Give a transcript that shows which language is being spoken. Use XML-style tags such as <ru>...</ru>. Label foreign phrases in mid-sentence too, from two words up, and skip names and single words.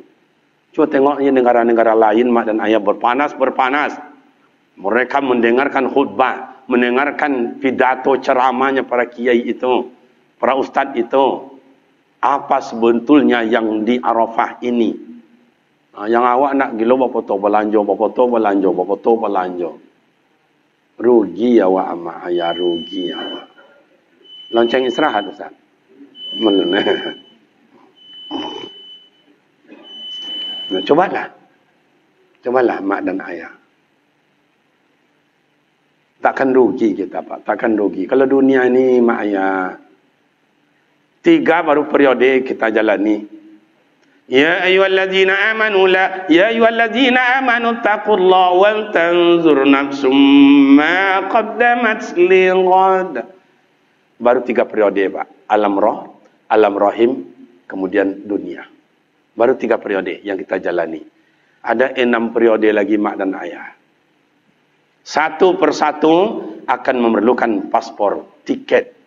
<id>Coba tengok negara-negara lain, mak dan ayah berpanas-berpanas. Mereka mendengarkan khutbah, mendengarkan pidato ceramahnya para kiai itu. Para ustadz itu, apa sebetulnya yang di Arafah ini?</id> <min>Yang awak nak gila bapak belanja. Rugi awak amak ayah, rugi awak.</min> <id>Lonceng istirahat Ustaz. Nah, cobalah mak dan ayah. Takkan rugi kita Pak, takkan rugi. Kalau dunia ini mak ayah. 3 baru periode kita jalani.</id> <ar>يا أيها الذين آمنوا اتقوا الله ولتنظر نفس ما قدمت لغد.</ar> <id>Baru 3 periode Pak. Alam roh, alam rahim, kemudian dunia. Baru 3 periode yang kita jalani. Ada 6 periode lagi mak dan ayah. Satu persatu akan memerlukan paspor, tiket</id>